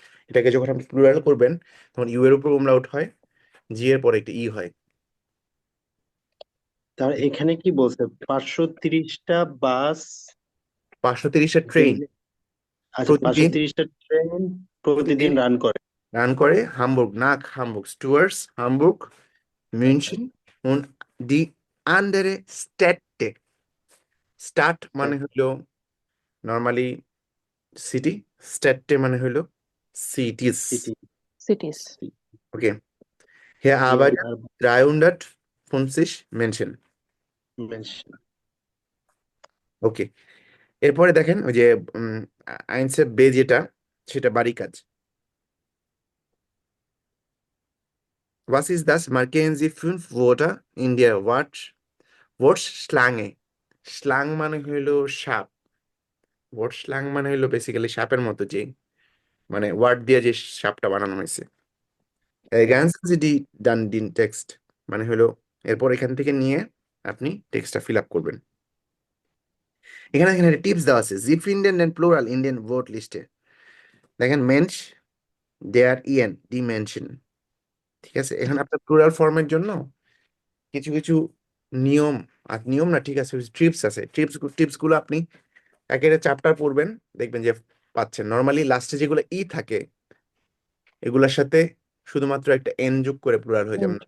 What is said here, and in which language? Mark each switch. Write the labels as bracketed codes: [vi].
[bn] এটাকে যখন আপনি প্লুরাল করবেন, তখন ইউ এর উপর উমলাউট হয়, জি এর পরে একটা ই হয়। তার এখানে কি বলছে? 530টা বাস 530টা ট্রেন ডেইলি, আচ্ছা প্রতিদিন 530টা ট্রেন প্রতিদিন প্রতিদিন রান করে। রান করে হামবুর্গ, নাক হামবুর্গ, স্টুয়ার্স হামবুর্গ, আচ্ছা, [de] মিউনশন und die andere Städte. [bn] Start মানে হলো নর্মালি সিটি, স্টেটে মানে হলো সিটিস। City, cities. [de] ওকে, hier arbeiten 350 Menschen. [bn] মেনশন। ওকে, এরপরে দেখেন ওই যে আইনসে বে যেটা, সেটা বাড়ি কাজ। [de] Was ist das? Markieren Sie 5 Wörter in der Wortschlange. [bn] Slung মানে হইলো সাপ, ওয়ার্ড মানে হইলো বেসিক্যালি সাপের মতো, যে মানে ওয়ার্ড দিয়ে যে সাপটা বানানো হয়েছে। [de] Ergänzen Sie die dann den Text, [bn] মানে হলো এরপর এখান থেকে নিয়ে আপনি টেক্সটটা ফিল আপ করবেন। এখানে এখানে টিপস দেওয়া আছে। [de] Sie finden den Plural in den Wortliste. [bn] দেখেন মেনশ, দেয়ার, ইএন, ডি মেনশন, ঠিক আছে। এখানে আপনার প্লুরাল ফর্মের জন্য কিছু কিছু নিয়ম, আর নিয়ম না, ঠিক আছে, ট্রিপস আছে। টিপস গুলো আপনি একেবারে চ্যাপ্টার পড়বেন, দেখবেন যে পাচ্ছেন। নর্মালি লাস্টে যেগুলো ই থাকে, এগুলোর সাথে শুধুমাত্র একটা এন যোগ করে প্লুরাল হয়ে যাবে।